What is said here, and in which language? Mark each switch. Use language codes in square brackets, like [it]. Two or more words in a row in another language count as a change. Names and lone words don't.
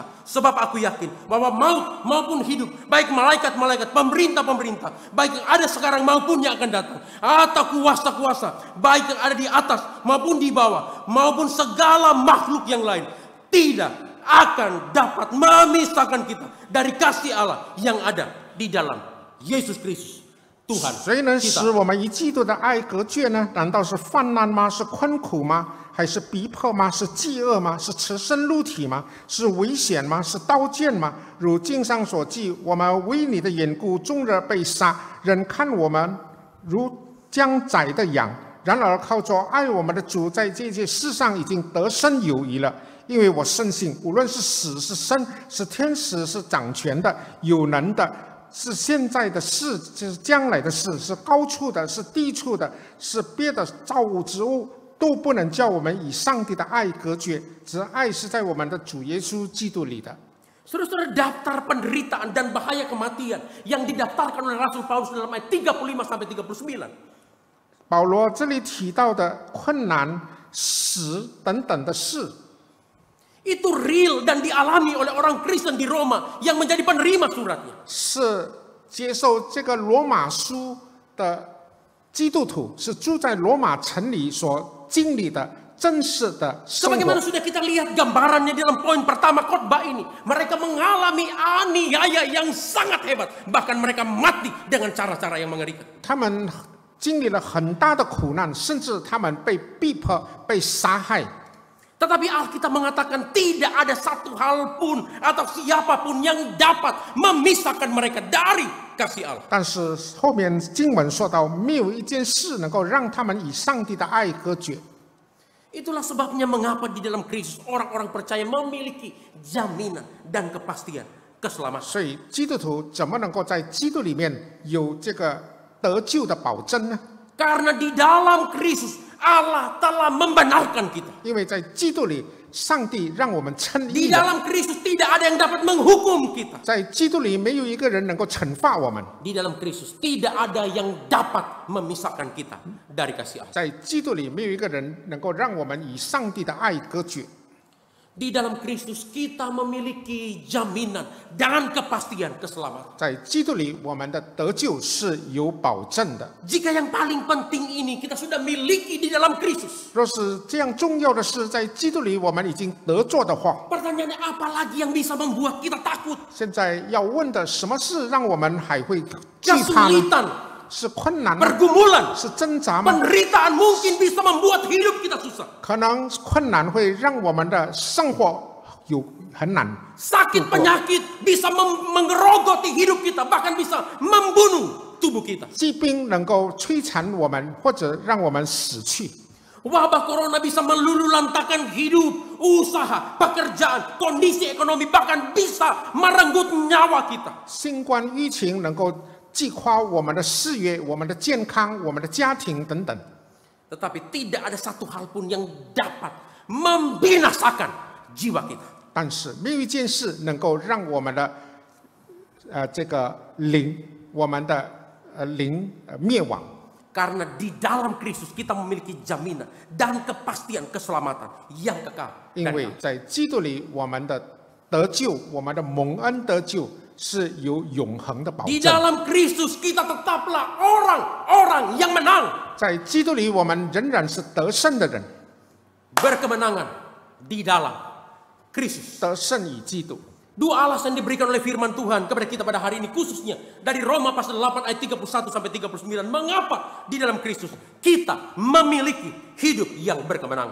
[id] Sebab aku yakin bahwa maut maupun hidup, baik malaikat-malaikat, pemerintah-pemerintah, baik yang ada sekarang maupun yang akan datang, atau kuasa-kuasa, baik yang ada di atas maupun di bawah, maupun segala makhluk yang lain, tidak akan dapat memisahkan kita dari kasih Allah yang ada di dalam Yesus Kristus Tuhan [zh] 谁能使 [id] kita. [zh] 我们与基督的爱隔绝呢？难道是患难吗？是困苦吗？还是逼迫吗？是饥饿吗？是赤身露体吗？是危险吗？是刀剑吗？如经上所记，我们为你的缘故，终日被杀，人看我们如将宰的羊。然而靠着爱我们的主，在这些事上已经得胜有余了。因为我深信，无论是死是生，是天使是掌权的，有能的。是现在的事，就是将来的事，是高处的，是低处的，是别的造物之物，都不能叫我们与上帝的爱隔绝。只爱是在我们的主耶稣基督里的。 [id] Saudara-saudara, daftar penderitaan dan bahaya kematian yang didaftarkan oleh Rasul Paulus dalam ayat 35 sampai 39. [zh] 保罗这里提到的困难、死等等的事， [id] Itu real dan dialami oleh orang Kristen di Roma yang menjadi penerima suratnya. [zh] 是接受这个罗马书的基督徒，是住在罗马城里所经历的真实的生活。 [id] Sebagaimana sudah kita lihat gambarannya dalam poin pertama khotbah ini. Mereka mengalami aniaya yang sangat hebat. Bahkan mereka mati dengan cara-cara yang mengerikan. [zh] 他们经历了很大的苦难，甚至他们被逼迫、被杀害。 [id] Tetapi Alkitab mengatakan tidak ada satu hal pun atau siapapun yang dapat memisahkan mereka dari kasih Allah. [zh] 但是后面经文说到，没有一件事能够让他们与上帝的爱隔绝。 [id] Itulah sebabnya mengapa di dalam Kristus orang-orang percaya memiliki jaminan dan kepastian keselamatan. [zh] 所以基督徒怎么能够在基督里面有这个得救的保证呢？ [id] Karena di dalam Kristus Allah telah membenarkan kita. [zh] 因为在基督里，上帝让我们称 [id] Di [zh] 义了。 [id] dalam Kristus tidak ada yang dapat menghukum kita. [zh] 在基督里，没有一个人能够惩罚我们。 [id] Di dalam Kristus tidak ada yang dapat memisahkan kita dari kasih Allah. [zh] 在基督里，没有一个人能够让我们与上帝的爱隔绝。 [id] Di dalam Kristus kita memiliki jaminan dan kepastian keselamatan. [zh] 在基督里，我们的得救是有保证的。 [id] Jika yang paling penting ini kita sudah miliki di dalam Kristus. [zh] 若是这样重要的事在基督里我们已经得着的话， [id] Pertanyaannya apa lagi yang bisa membuat kita takut? [zh] 现在要问的什么事让我们还会惧怕呢？ [id] Kesulitan, [zh] 是困难吗？ [id] pergumulan, [zh] 是挣扎吗？ [id] penderitaan mungkin bisa membuat hidup kita susah. [zh] 可能困难会让我们的生活有很难。 [id] Sakit penyakit bisa mengerogoti hidup kita, bahkan bisa membunuh tubuh kita. [zh] 疾病能够摧残我们，或者让我们死去。 [id] Wabah corona bisa meluluhlantakan hidup, usaha, pekerjaan, kondisi ekonomi, bahkan bisa merenggut nyawa kita. [zh] 新冠疫情能够击垮我们的事业、我们的健康、我们的家庭等等。 [id] Tetapi tidak ada satu hal pun yang dapat membinasakan jiwa kita. [zh] 但是没有一件事能够让我们的这个灵，我们的灵灭亡。 [id] Karena di dalam Kristus kita memiliki jaminan dan kepastian keselamatan yang kekal. [zh] 因为在基督里，我们的得救，我们的蒙恩得救是有永恒的保 [id] Di [zh] 证。 [id] dalam Kristus kita tetaplah orang-orang yang menang. [zh] 在基督里，我们仍然是得胜的人， [id] Berkemenangan di dalam Kristus. [zh] 得胜于基督。 [id] Dua alasan diberikan oleh firman Tuhan kepada kita pada hari ini, khususnya dari Roma pasal 8 ayat 31 sampai 39. Mengapa di dalam Kristus kita memiliki hidup yang berkemenangan?